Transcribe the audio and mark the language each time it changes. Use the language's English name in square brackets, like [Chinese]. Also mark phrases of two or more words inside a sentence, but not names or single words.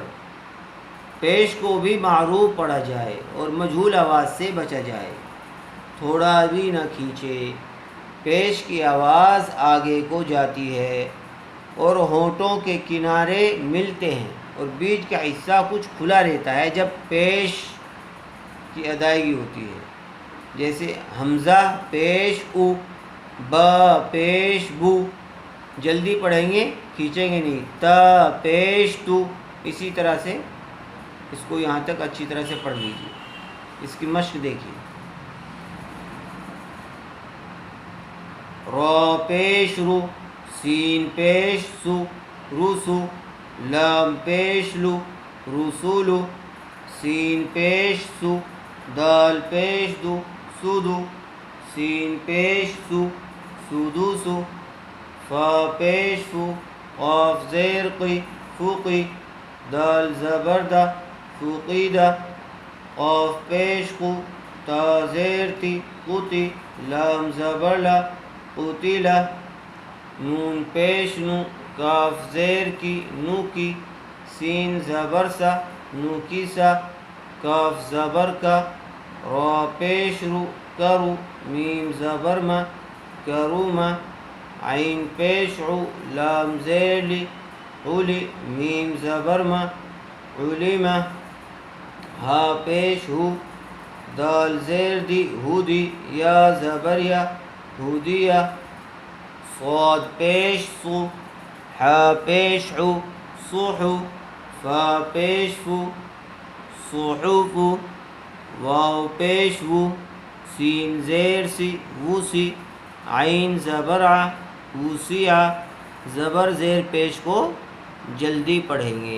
[Urdu] پیش کو بھی معروف پڑھا جائے اور مجہول آواز سے بچا جائے، تھوڑا بھی نہ کھینچے۔ پیش کی آواز آگے کو جاتی ہے اور ہونٹوں کے کنارے ملتے ہیں اور بیچ کا حصہ کچھ کھلا رہتا ہے جب پیش کی ادائیگی ہوتی ہے، جیسے حمزہ پیش او، با پیش بو، جلدی پڑھیں گے کھینچیں گے نہیں، تا پیش تو، اسی طرح سے اس کو یہاں تک اچھی طرح سے پڑھ لیجیے۔ اس کی مشق دیکھیے۔ را پیش رو، سین پیش سو روسو، لام پیش لو رسولو، سین پیش سو، دال پیش دو سودو، سین پیش سو سودوسو، فا پیش فو، قاف زیر قی فوقی، دال زبر دا فوقیدہ، قاف پیش قو، تا زیر تی قوتی، لام زبر لا قوتیلہ، نون پیش نو، کاف زیر کی نو کی، سین زبر سا نو کی سا، کاف زبر کا، را پیش رو کرو، میم زبر ما کروما، عین پیش عو، لام زیر لی علی، میم زبر ما علیمہ، ہا پیش ہو، دال زیر دی ہودی، یا زبر یا ہودیہ، صاد پیش صو، حا پیش عو صوحو، فا پیش فو صحوفو، واو پیش وو، سین زیر سی ووسی، عین زبر ع وسیع، زبر زیر پیش کو جلدی پڑھیں گے۔